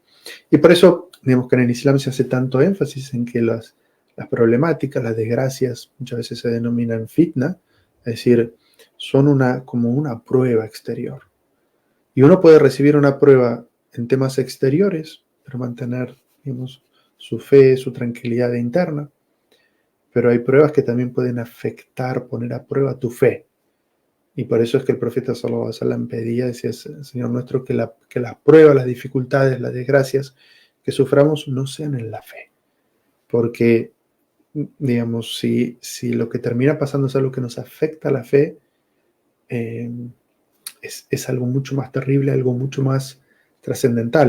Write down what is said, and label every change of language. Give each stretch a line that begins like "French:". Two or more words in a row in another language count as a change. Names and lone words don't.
Spanish: Y por eso, digamos que en el Islam se hace tanto énfasis en que las problemáticas, las desgracias, muchas veces se denominan fitna, es decir, son como una prueba exterior. Y uno puede recibir una prueba en temas exteriores, pero mantener, digamos, su fe, su tranquilidad interna. Pero hay pruebas que también pueden afectar, poner a prueba tu fe. Y por eso es que el profeta
Arabic: صلى الله عليه وسلم
Spanish: pedía, decía, Señor nuestro, que las pruebas, las dificultades, las desgracias que suframos no sean en la fe. Porque, digamos, si lo que termina pasando es algo que nos afecta a la fe, es algo mucho más terrible, algo mucho más trascendental.